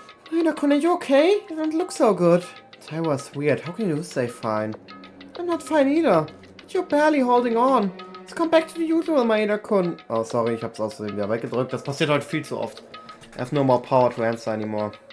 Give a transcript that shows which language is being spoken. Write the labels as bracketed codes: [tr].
[en] Maida-kun, are you okay? You don't look so good. Taiwa's weird. How can you stay fine? I'm not fine either. But you're barely holding on. Let's come back to the usual, Maida-kun. [de] Oh, sorry, ich hab's außerdem wieder weggedrückt. Das passiert heute viel zu oft. [en] I have no more power to answer anymore.